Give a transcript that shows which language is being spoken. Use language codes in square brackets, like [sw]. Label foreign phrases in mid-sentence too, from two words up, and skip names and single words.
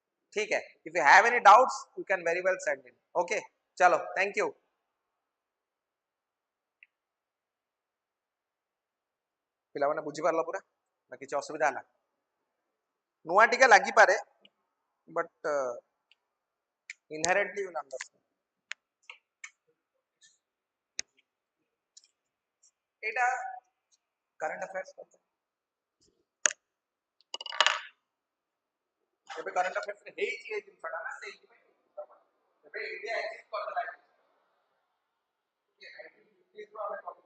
[hi] ठीक है, [en] if you have any doubts you can very well send in. ओके, चलो thank you. [or] ପିଲାମାନେ ବୁଝିପାରିଲ ପୁରା ନା କିଛି ଅସୁବିଧା ହେଲା? ନୂଆ ଟିକେ ଲାଗିପାରେ ବଟ୍ [en] inherently you will understand। [or] ଏଇଟା [en] current affairs [or] କଥା, ଏବେ [en] current affairs [or] ହେଇଛି ଏ ଜିନିଷଟା ନା, ସେଇଥିପାଇଁ ଏବେ ଇଣ୍ଡିଆ ଏକ୍ଜିଷ୍ଟ କରିଦେଲା।